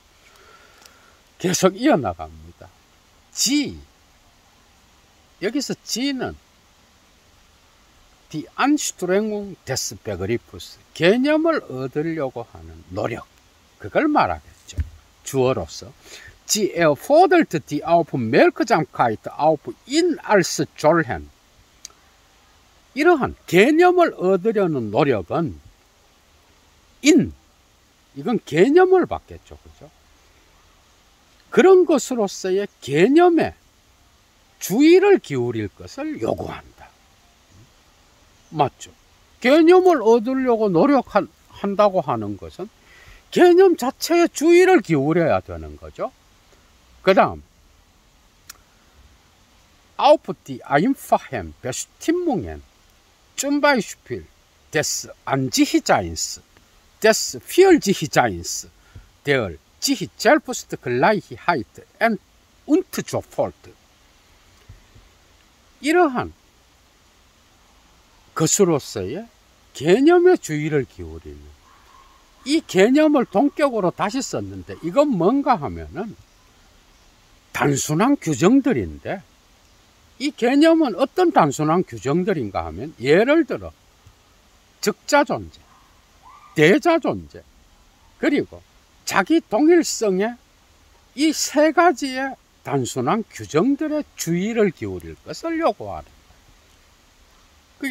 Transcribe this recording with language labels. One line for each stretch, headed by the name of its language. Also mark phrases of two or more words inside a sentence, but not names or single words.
Korean: 계속 이어나갑니다. G. 여기서 G는
German: Die Anstrengung des Begriffs.
Korean: 개념을 얻으려고 하는 노력. 그걸 말하겠죠. 주어로서.
German: Sie erfordert die Aufmerksamkeit auf ihn als solchen.
Korean: 이러한 개념을 얻으려는 노력은 이건 개념을 받겠죠. 그죠? 그런 것으로서의 개념에 주의를 기울일 것을 요구한다. 맞죠? 개념을 얻으려고 노력한다고 하는 것은 개념 자체에 주의를 기울여야 되는 거죠. 그 다음,
German: auf die einfachen Bestimmungen, zum Beispiel des Ansichtseins, des Vielsichtseins, der sich selbst Gleichheit und so fort.
Korean: 이러한 것으로서의 개념에 주의를 기울이는, 이 개념을 동격으로 다시 썼는데 이건 뭔가 하면은 단순한 규정들인데, 이 개념은 어떤 단순한 규정들인가 하면, 예를 들어 적자 존재, 대자 존재, 그리고 자기 동일성의 이 세 가지의 단순한 규정들의 주의를 기울일 것을 요구하는 거예요.